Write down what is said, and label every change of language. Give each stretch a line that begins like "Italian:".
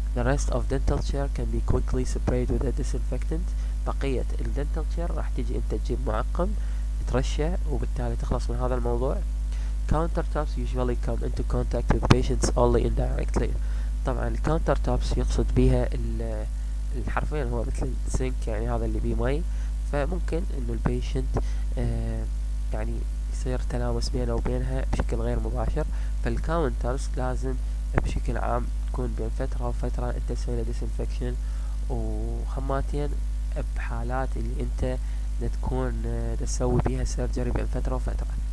English: The rest of dental chair can be quickly sprayed with a disinfectant.
Arabic: بقية الدنتال chair راح تيجي أنت تجيب معقم ترشه وبالتالي تخلص من هذا الموضوع.
English: Countertops usually come into contact with patients only indirectly.
Arabic: طبعا الكاونترتوبس يقصد بيها حرفيا هو مثل السينك يعني هذا اللي بيه مي فممكن انه البيشنت يعني يصير تلامس بينه وبينها بشكل غير مباشر. فالكاونترز لازم بشكل عام تكون بين فترة وفترة انت تسوي له disinfection وخماتين بحالات اللي انت تكون تسوي بيها سيرجري بين فترة وفترة.